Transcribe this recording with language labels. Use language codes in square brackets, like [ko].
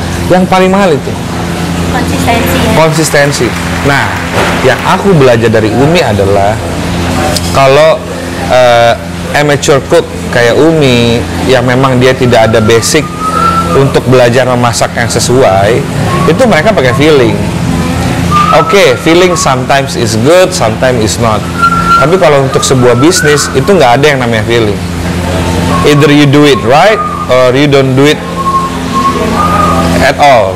[id] Yang paling mahal itu konsistensi. Nah, yang aku belajar dari Umi adalah kalau amateur cook kayak Umi yang memang dia tidak ada basic untuk belajar memasak yang sesuai, itu mereka pakai feeling. [en] Oke, feeling sometimes is good, sometimes is not. [id] Tapi kalau untuk sebuah bisnis itu nggak ada yang namanya feeling. [en] Either you do it right or you don't do it at all.